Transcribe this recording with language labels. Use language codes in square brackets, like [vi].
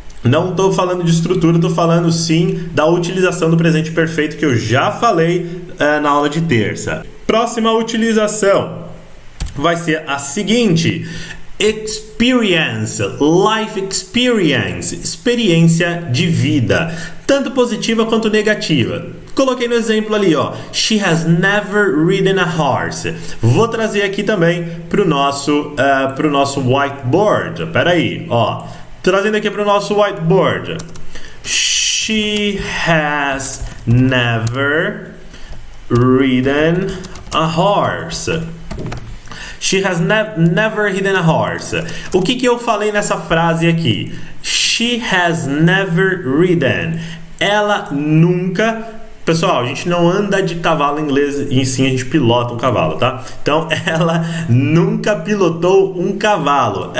[pt] Não estou falando de estrutura, estou falando sim da utilização do presente perfeito que eu já falei na aula de terça. Próxima utilização vai ser a seguinte: [en] experience, life experience, [pt] experiência de vida, tanto positiva quanto negativa. Coloquei no exemplo ali, ó. [en] She has never ridden a horse. [pt] Vou trazer aqui também pro nosso whiteboard. Pera aí, ó. Trazendo aqui pro nosso whiteboard. [en] She has never ridden a horse. She has never ridden a horse. [pt] O que eu falei nessa frase aqui? [en] She has never ridden. [pt] Ela nunca... Pessoal, a gente não anda de cavalo em inglês, e sim a gente pilota um cavalo, tá? Então, ela nunca pilotou um cavalo.